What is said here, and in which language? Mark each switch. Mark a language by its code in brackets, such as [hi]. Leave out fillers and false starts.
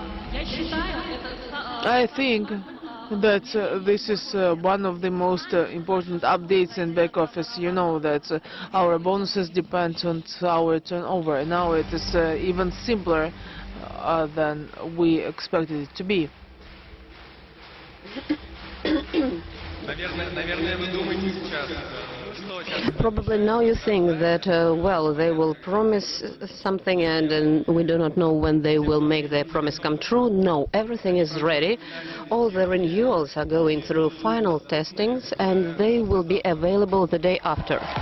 [en] I think that this is one of the most important updates in back office. You know that our bonuses depend on our turnover. Now it is even simpler than we expected it to be. [ru] Наверное, вы думаете сейчас, [en] Probably now you think that, well, they will promise something and we do not know when they will make their promise come true. No, everything is ready. All the renewals are going through final testings and they will be available the day after.